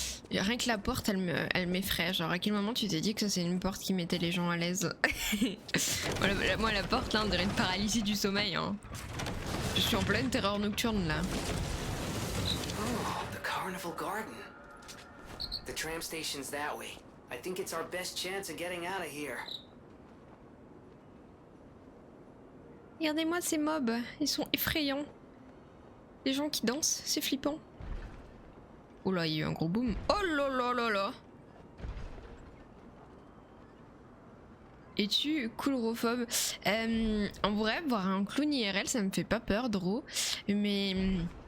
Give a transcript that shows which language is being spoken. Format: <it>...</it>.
<fr>Rien que la porte, elle m'effraie. Genre, à quel moment tu t'es dit que ça c'est une porte qui mettait les gens à l'aise? Voilà, moi, la porte là, on dirait une paralysie du sommeil. Hein. Je suis en pleine terreur nocturne là.</fr> <en>Oh, the Carnival Garden. The tram station's that way. I think it's our best chance of getting out of here.</en> <fr>Regardez-moi ces mobs, ils sont effrayants. Les gens qui dansent, c'est flippant. Oh là, il y a eu un gros boom. Oh là là là là. Es-tu coulrophobe? En vrai, voir un clown IRL, ça me fait pas peur, Dro. Mais...</fr>